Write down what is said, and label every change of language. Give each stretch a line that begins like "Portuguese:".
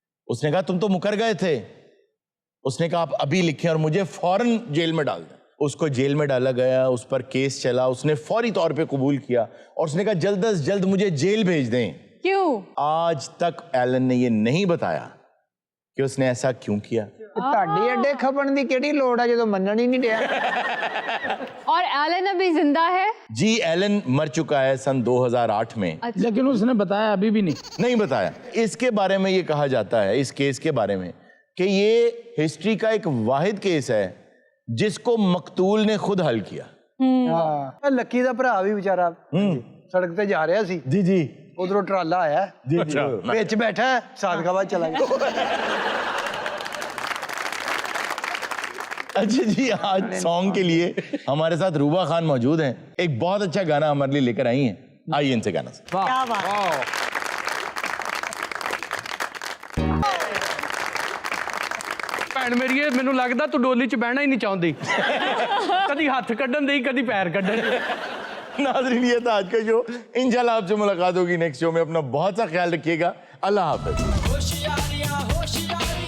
Hindi: उसने कहा तुम तो मुकर गए थे। उसने कहा आप अभी लिखें और मुझे फौरन जेल में डाल दें। उसको जेल में डाला गया, उस पर केस चला, उसने फौरी तौर पे कबूल किया और उसने कहा जल्द से जल्द मुझे जेल भेज दें। क्यों? आज तक एलन ने ये नहीं बताया कि उसने ऐसा क्यों किया।
Punjabi: ਤੁਹਾਡੀ ਅੱਡੇ ਖਪਣ ਦੀ ਕਿਹੜੀ ਲੋੜ ਹੈ ਜਦੋਂ ਮੰਨਣ ਹੀ ਨਹੀਂ ਰਿਹਾ।
Hindi: और एलन अभी जिंदा है? जी, एलन मर चुका है सन 2008 में। लेकिन उसने बताया अभी भी नहीं बताया। इसके बारे में ये कहा जाता है, इस केस के बारे में, कि ये हिस्ट्री का एक वाहिद केस है जिसको मकतूल ने खुद हल किया।
Punjabi: ਹਾਂ ਲੱਕੀ ਦਾ ਭਰਾ ਵੀ ਵਿਚਾਰਾ ਸੜਕ ਤੇ ਜਾ ਰਿਹਾ ਸੀ।
Hindi: जी जी।
Punjabi: ਉਧਰੋਂ ਟਰਾਲਾ ਆਇਆ, ਵਿੱਚ ਬੈਠਾ ਸਾਦਕਾਬਾਦ ਚਲਾ ਗਿਆ।
Hindi: अच्छा जी, आज सॉन्ग के लिए हमारे साथ रूबा खान मौजूद हैं। एक बहुत अच्छा गाना हमारे लिए लेकर आई हैं। आइए इनसे गाना से। क्या बात।
Punjabi: ਭੈਣ ਮੇਰੀਏ, ਮੈਨੂੰ ਲੱਗਦਾ ਤੂੰ ਡੋਲੀ 'ਚ ਬਹਿਣਾ ਹੀ ਨਹੀਂ ਚਾਹੁੰਦੀ। ਕਦੀ ਹੱਥ ਕੱਢਣ ਦੇਈ,
Hindi: कभी पैर
Punjabi: ਕੱਢਣ।
Hindi: नाज़रीन, ये था आज का शो। इंशाल्लाह आपसे मुलाकात होगी नेक्स्ट शो में। अपना बहुत सा ख्याल रखिएगा। अल्लाह हाफ़िज़।